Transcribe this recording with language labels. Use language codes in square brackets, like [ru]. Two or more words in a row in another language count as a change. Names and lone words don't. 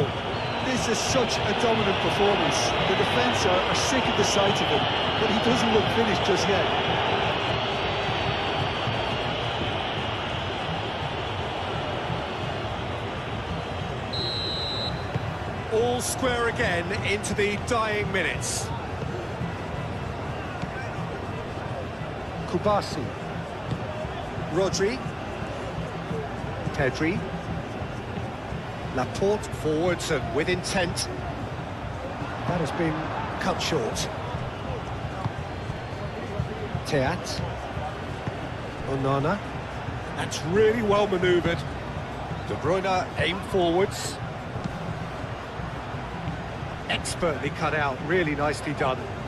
[en] This is such a dominant performance. The defence are sick of the sight of him, but he doesn't look finished just yet. All square again into the dying minutes. Kubasi. Rodri. Pedri. Laporte forwards and with intent. That has been cut short. Teat. Onana. That's really well manoeuvred. De Bruyne aimed forwards. Expertly cut out, really nicely done.